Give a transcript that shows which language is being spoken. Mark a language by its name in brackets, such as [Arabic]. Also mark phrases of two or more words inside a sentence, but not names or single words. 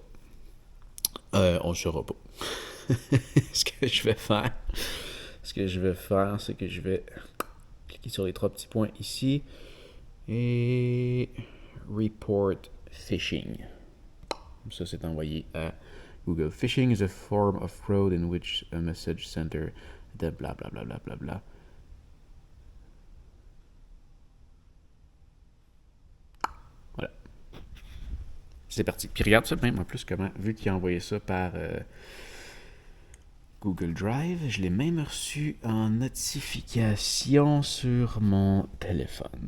[French] On ne saura pas. Ce que je vais faire, c'est que je vais cliquer sur les trois petits points ici et [English] report phishing. [French] Ça, c'est envoyé à Google. [English] Phishing is a form of fraud in which a message center [French] de bla bla bla bla bla bla. Voilà. C'est parti. Puis regarde ça même en plus comment, vu qu'il a envoyé ça par Google Drive, je l'ai même reçu en notification sur mon téléphone.